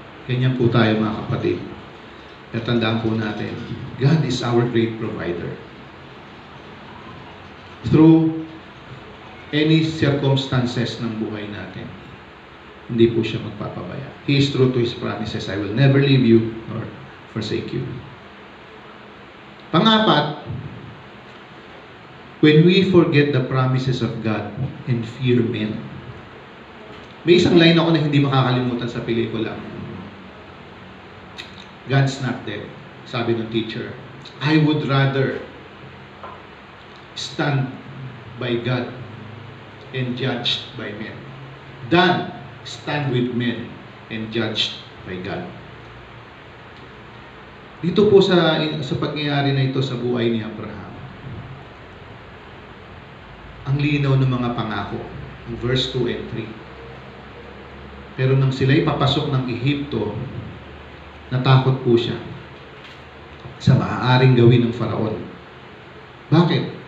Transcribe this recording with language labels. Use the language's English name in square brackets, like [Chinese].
[Filipino] Ganyan po tayo mga kapatid. At tandaan po natin, [English] God is our great provider. Through any circumstances [Filipino] ng buhay natin, hindi po siya magpapabaya. [English] He is true to His promises. I will never leave you nor forsake you. [Filipino] Pangapat, [English] when we forget the promises of God and fear men. [Filipino] May isang line ako na hindi makakalimutan sa pelikula. [English] God's not dead. [Filipino] Sabi ng teacher, [English] I would rather stand by God and judged by men than stand with men and judged by God. [Filipino] Dito po sa pangyayari na ito sa buhay ni Abraham, ang linaw ng mga pangako, ang verse 2 and 3. Pero nang sila'y papasok ng Ehipto, natakot po siya sa maaaring gawin ng Faraon. Bakit?